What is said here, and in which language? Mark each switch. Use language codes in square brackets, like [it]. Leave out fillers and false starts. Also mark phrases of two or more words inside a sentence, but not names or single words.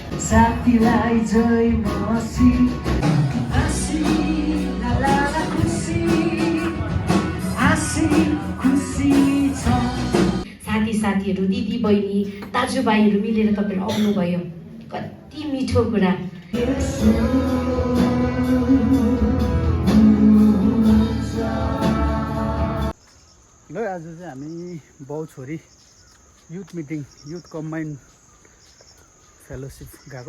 [ne] साथीलाई जय मसी आसी ला ला ला खुसी आसी खुसी छ। साथीहरू दिदी बहिनी दाजुभाइहरू मिलेर तपाईँहरू आउनुभयो, कति मिठो कुरा। ल आज चाहिँ हामी बाउ छोरी [en] youth meeting, youth combined fellowship [ne] गएको।